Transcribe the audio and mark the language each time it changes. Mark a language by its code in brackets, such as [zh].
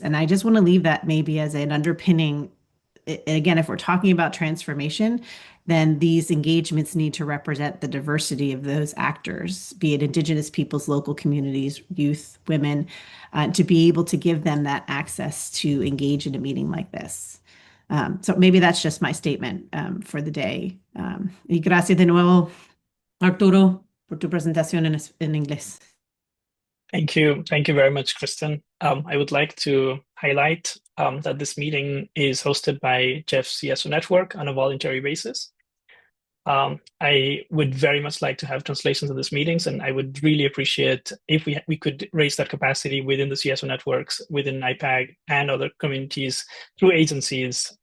[en] And I just want to leave that maybe as an underpinning. Again, if we're talking about transformation, then these engagements need to represent the diversity of those actors, be it Indigenous peoples, local communities, youth, women, to be able to give them that access to engage in a meeting like this. So maybe that's just my statement for the day. [es] Y gracias de nuevo, Arturo, por tu presentación en inglés. [en] Thank you. Thank you very much, Kristen. I would like to highlight that this meeting is hosted by GEF CSO Network on a voluntary basis. I would very much like to have translations of these meetings, and I would really appreciate if we could raise that capacity within the CSO networks, within IPAG and other communities through agencies.